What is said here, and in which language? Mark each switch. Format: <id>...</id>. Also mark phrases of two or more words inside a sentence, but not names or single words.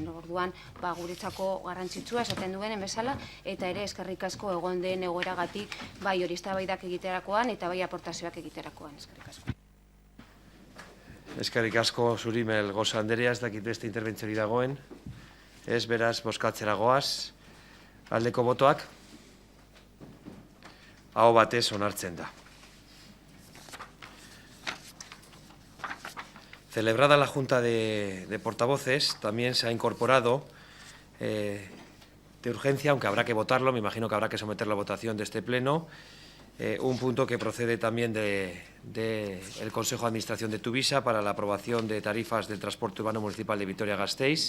<eu>Orduan, guretzako garrantzitsua esaten duen bezala, eta ere, eskerrik asko egon den egoeragatik, bai, hori eztabaidak egiterakoan, eta bai, aportazioak egiterakoan, eskerrik asko. Eskerrik asko zuri Melgoz Anderea, ez dakit beste interbentziorik dagoen. Ez, beraz, bozkatzera goaz. Aldeko botoak? Aho batez onartzen da.</eu> <es>Celebrada la Junta de Portavoces, también se ha incorporado de urgencia, aunque habrá que votarlo, me imagino que habrá que someterlo a votación de este pleno, un punto que procede también del Consejo de Administración de Tuvisa para la aprobación de tarifas del transporte urbano municipal de Vitoria-Gasteiz.</es>